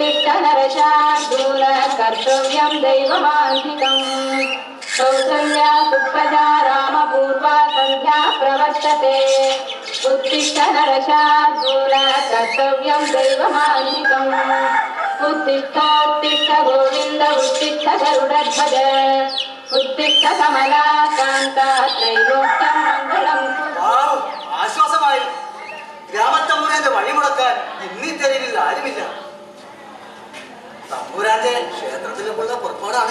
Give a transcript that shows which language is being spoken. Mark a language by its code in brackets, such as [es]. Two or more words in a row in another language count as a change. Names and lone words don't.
[sa] नरशार्दूल कर्तव्यं दैवमान्तिकम् कौसल्या सुप्रजा रामपूर्वा सन्ध्या प्रवर्तते उत्तिष्ठ नरशार्दूल कर्तव्यं दैवमान्तिकम् उत्तिष्ठोत्तिष्ठ गोविन्द उत्तिष्ठ गरुडध्वज उत्तिष्ठ कमलाकान्ता त्रैलोक्यं मङ्गलं [ml] ആശ്വാസമായി. ഗ്രാമത്തമ്പുരാന്റെ വഴിമുടക്കാൻ ഇന്നീ തെരുവിൽ ആരുമില്ല. തമ്പുരാന്റെ ക്ഷേത്രത്തിലേക്കുള്ള പുറപ്പാടാണ്.